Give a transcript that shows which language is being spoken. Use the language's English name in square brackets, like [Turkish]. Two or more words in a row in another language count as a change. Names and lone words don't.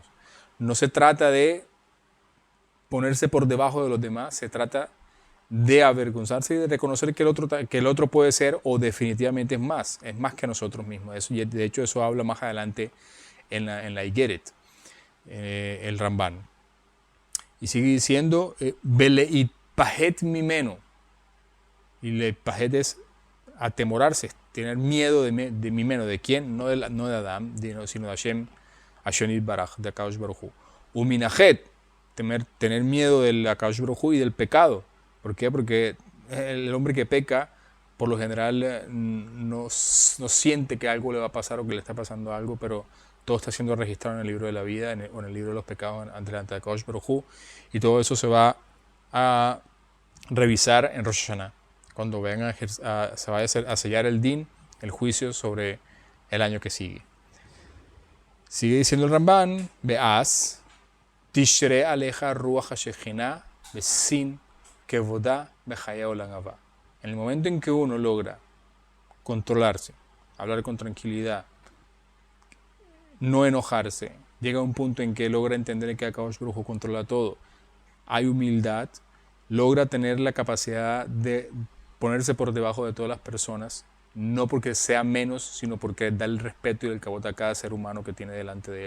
[Spanish] No se trata de ponerse por debajo de los demás, se trata de avergonzarse y de reconocer que el otro puede ser o definitivamente es más que nosotros mismos. Eso, y de hecho eso habla más adelante en la Igeret, el Ramban. Y sigue diciendo, [Hebrew] ולהיות פוחד ממנו. [Spanish] Y le pajet es atemorarse, tener miedo de mimeno. ¿De quién? No de Adam, sino de Hashem, [Hebrew] השם ברוך, [Spanish] de [Hebrew] הקדוש ברוך הוא. [Spanish] Uminajet, tener miedo del [Hebrew] הקדוש ברוך הוא [Spanish] y del pecado. ¿Por qué? Porque el hombre que peca, por lo general, no siente que algo le va a pasar o que le está pasando algo, pero todo está siendo registrado en el libro de la vida o en el libro de los pecados ante la [Hebrew] הקדוש ברוך הוא, [Spanish] y todo eso se va a revisar en Rosh Hashanah, cuando se vaya a sellar el din, el juicio sobre el año que sigue. Sigue diciendo el [Hebrew] Ramban, ואז תשרה עליך רוח השכינה בזיו כבודה ולחיי עולם הבא. [Spanish] En el momento en que uno logra controlarse, hablar con tranquilidad, no enojarse, llega a un punto en que logra entender que [Hebrew] הקדוש ברוך הוא [Spanish] controla todo, hay humildad, logra tener la capacidad de ponerse por debajo de todas las personas, no porque sea menos, sino porque da el respeto y el cabot a cada ser humano que tiene delante de él.